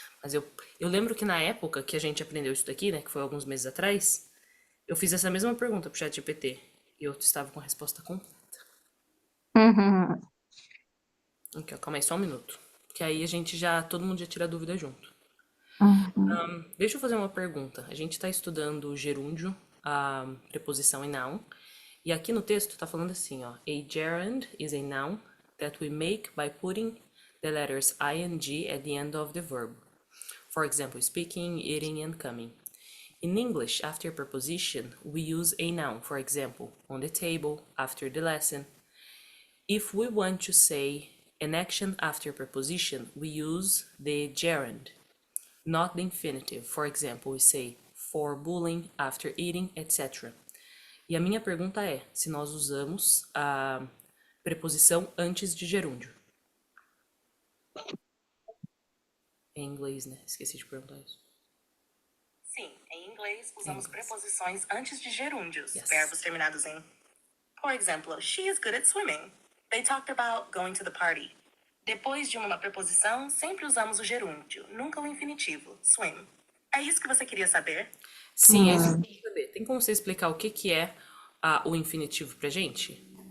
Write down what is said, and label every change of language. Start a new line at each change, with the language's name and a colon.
Portuguese: Mas eu lembro que na época que a gente aprendeu isso daqui, né, que foi alguns meses atrás, eu fiz essa mesma pergunta pro ChatGPT e eu estava com a resposta completa. Uhum. Aqui, ó, calma aí, só um minuto. Que aí a gente já, todo mundo já tira a dúvida junto. Uhum. Deixa eu fazer uma pergunta. A gente está estudando o gerúndio, a preposição e noun. E aqui no texto está falando assim, ó.
English: A gerund is a noun that we make by putting the letters ing at the end of the verb. For example, speaking, eating, and coming. In English, after preposition, we use a noun. For example, on the table, after the lesson. If we want to say an action after preposition, we use the gerund, not the infinitive. For example, we say for bullying, after eating, etc.
Portuguese: E a minha pergunta é se nós usamos a preposição antes de gerúndio. Em inglês, né? Esqueci de perguntar isso. Sim, em inglês usamos preposições antes de gerúndios,
English: Yes.
Portuguese: verbos terminados em. Por exemplo,
English: she is good at swimming. They talked about going to the party.
Portuguese: Depois de uma preposição, sempre usamos o gerúndio, nunca o infinitivo, swim. É isso que você queria saber? Sim, é isso que eu quero saber. Tem como você explicar o que é o infinitivo pra gente?